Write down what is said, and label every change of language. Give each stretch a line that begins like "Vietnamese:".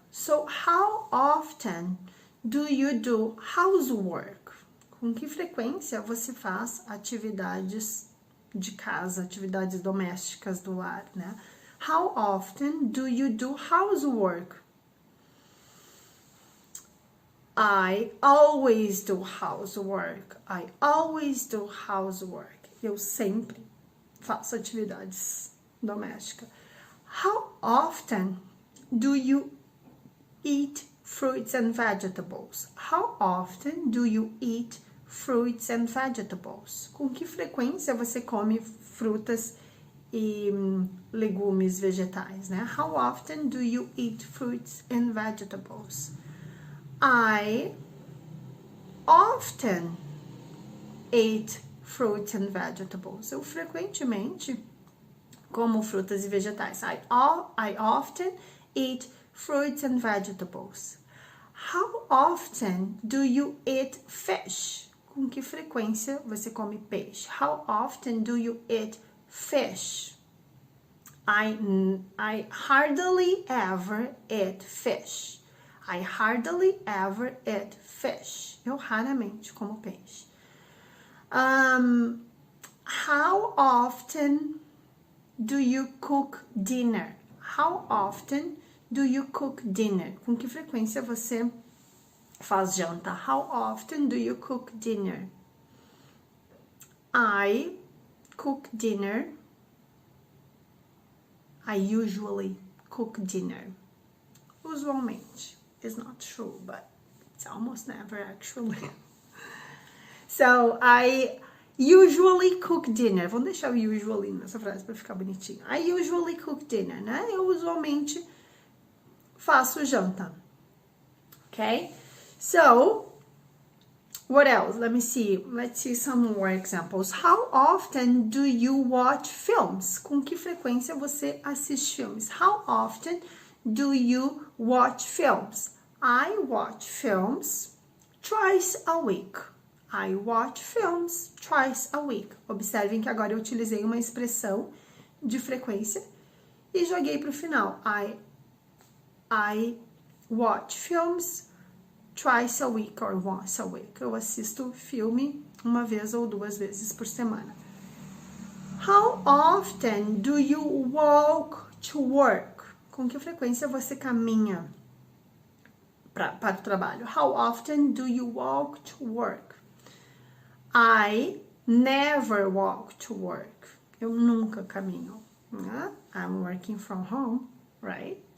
English: So, how often do you do housework?
Portuguese: Com que frequência você faz atividades de casa, atividades domésticas do lar, né?
English: How often do you do housework? I always do housework. I always do housework. Eu sempre faço atividades domésticas. How often do you eat fruits and vegetables? How often do you eat fruits and vegetables?
Portuguese: Com que frequência você come frutas e legumes vegetais, né?
English: How often do you eat fruits and vegetables? I often eat fruits and vegetables.
Portuguese: Eu frequentemente como frutas e vegetais.
English: I often eat fruits and vegetables. How often do you eat fish?
Portuguese: Com que frequência você come peixe?
English: How often do you eat fish? I hardly ever eat fish. I hardly ever eat fish.
Portuguese: Eu raramente como peixe.
English: How often do you cook dinner? How often do you cook dinner?
Portuguese: Com que frequência você faz janta?
English: How often do you cook dinner? I cook dinner. I usually cook dinner.
Portuguese: Usualmente.
English: It's not true, but it's almost never actually. So, I usually cook dinner.
Portuguese: Vamos deixar o usually nessa frase para ficar bonitinho.
English: I usually cook dinner, né?
Portuguese: Eu usualmente faço janta.
English: Okay? So, what else? Let me see. Let's see some more examples. How often do you watch films?
Portuguese: Com que frequência você assiste filmes?
English: How often do you watch films? I watch films twice a week. I watch films twice a week.
Portuguese: Observem que agora eu utilizei uma expressão de frequência e joguei para o final.
English: I watch films twice a week or once a week.
Portuguese: Eu assisto filme uma vez ou duas vezes por semana.
English: How often do you walk to work?
Portuguese: Com que frequência você caminha para o trabalho?
English: How often do you walk to work? I never walk to work.
Portuguese: Eu nunca caminho. Né?
English: I'm working from home, right?